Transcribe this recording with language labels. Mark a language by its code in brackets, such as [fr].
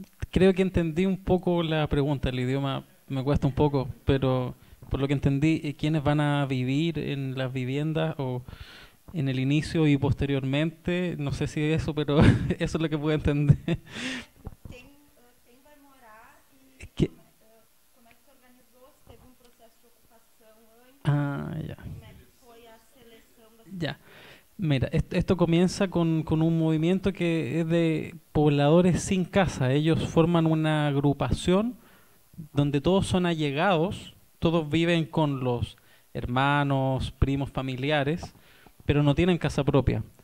[es] Creo que entendí un poco la pregunta, el idioma me cuesta un poco, pero por lo que entendí, ¿quiénes van a vivir en las viviendas o en el inicio y posteriormente? No sé si es eso, pero eso es lo que puedo entender. [pt] Quem vai morar e como é que se organizou? Se teve processo de ocupação antes? [es] Ah, ya. [pt] Como é que foi a seleção das [es] Ya. Mira, esto comienza con un movimiento que es de pobladores sin casa. Ellos forman una agrupación donde todos son allegados, todos viven con los hermanos, primos, familiares, pero no tienen casa propia.